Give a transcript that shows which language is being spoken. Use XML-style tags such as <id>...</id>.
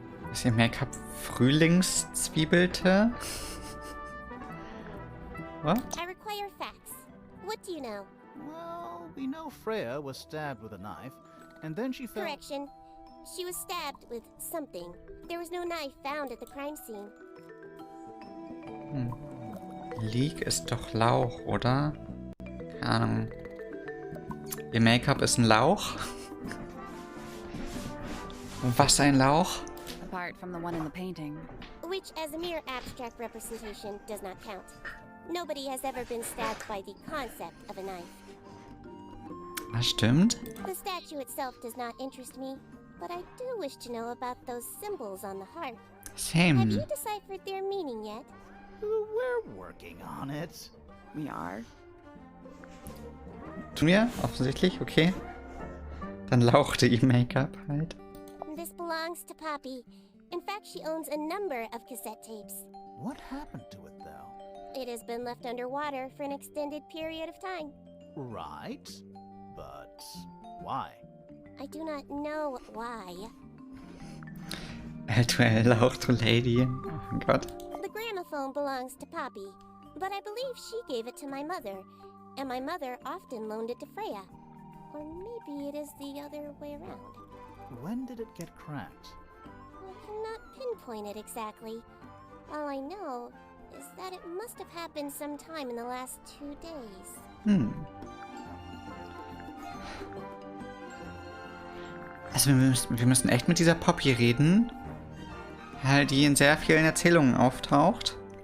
<de>Ist ihr Make-up Frühlingszwiebelte?</de> <en>What? I require facts. What do you know? Well, we know Freya was stabbed with a knife, and then she fell. Correction. She was stabbed with something. There was no knife found at the crime scene.</en> <de>Leek ist doch Lauch, oder? Keine Ahnung. Ihr Make-up ist ein Lauch? Was ein Lauch?</de> <en>Apart from the one in the painting. Which, as a mere abstract representation, does not count. Nobody has ever been stabbed by the concept of a knife.</en> <de>Das stimmt.</de> <en>The statue itself does not interest me, but I do wish to know about those symbols on the heart. Have Same. you deciphered their meaning yet? We're working on it. We are.</en> <de>Tun wir? Offensichtlich, okay. Dann lauchte ihr Make-up halt.</de> <en>This belongs to Poppy. In fact, she owns a number of cassette tapes. What happened to it, though? It has been left underwater for an extended period of time. Right. But why? I do not know why.</en> <de>L2L Lauch, du Lady. Oh mein Gott.</de> <en>The gramophone belongs to Poppy, but I believe she gave it to my mother, and my mother often loaned it to Freya. Or maybe it is the other way around. When did it get cracked? I cannot pinpoint it exactly. All I know is that it must have happened sometime in the last 2 days.</en> <de>Also wir müssen echt mit dieser Poppy reden, weil die in sehr vielen Erzählungen auftaucht.</de>